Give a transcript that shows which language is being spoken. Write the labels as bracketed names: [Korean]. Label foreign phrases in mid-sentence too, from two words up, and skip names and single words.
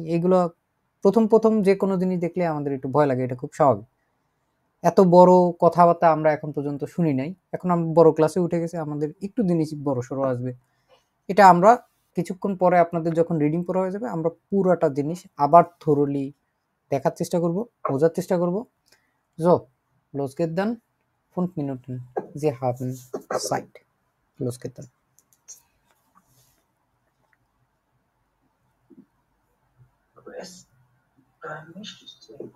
[Bangla] এগুলো প্রথম যে কোনো জিনিস দেখলে আমাদের একটু ভয় লাগে, এটা খুব স্বাভাবিক। এত বড় কথাবার্তা আমরা এখন পর্যন্ত শুনি নাই, এখন আমরা বড় ক্লাসে উঠে গেছে, আমাদের একটু জিনিস বড় সড়ো আসবে, এটা আমরা কিছুক্ষণ পরে আপনাদের যখন রিডিং পড়া হয়ে যাবে আমরা পুরোটা জিনিস আবার থরলি দেখার চেষ্টা করব, বোঝার চেষ্টা করব। [German] So, los geht dann 5 Minuten. Sie haben Zeit. Los geht dann. Aber es nicht ist